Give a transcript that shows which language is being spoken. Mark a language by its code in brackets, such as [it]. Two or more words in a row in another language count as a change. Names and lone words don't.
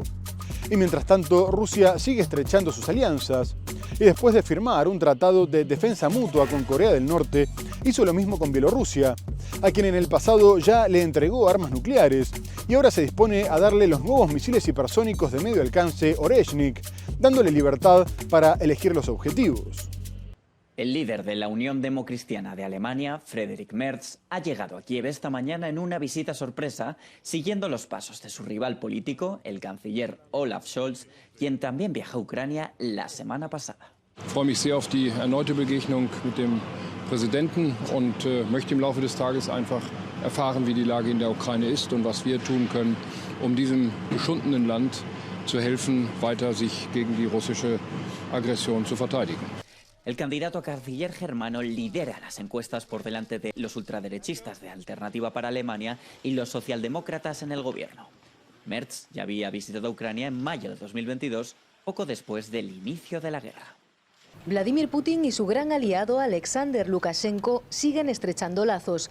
[es] Y mientras tanto, Rusia sigue estrechando sus alianzas, y después de firmar un tratado de defensa mutua con Corea del Norte, hizo lo mismo con Bielorrusia, a quien en el pasado ya le entregó armas nucleares, y ahora se dispone a darle los nuevos misiles hipersónicos de medio alcance Oreshnik, dándole libertad para elegir los objetivos. El líder de la Unión Democristiana de Alemania, Friedrich Merz, ha llegado a Kiev esta mañana en una visita sorpresa, siguiendo los pasos de su rival político, el canciller Olaf Scholz, quien también viajó a Ucrania la semana pasada. [de] Ich freue mich sehr auf die erneute Begegnung mit dem Präsidenten und möchte im Laufe des Tages einfach erfahren, wie die Lage in der Ukraine ist und was wir tun können, um diesem geschundenen Land zu helfen, weiter sich gegen die russische Aggression zu verteidigen. [es] El candidato a canciller germano lidera las encuestas por delante de los ultraderechistas de Alternativa para Alemania y los socialdemócratas en el gobierno. Merz ya había visitado Ucrania en mayo de 2022, poco después del inicio de la guerra. Vladimir Putin y su gran aliado Alexander Lukashenko siguen estrechando lazos.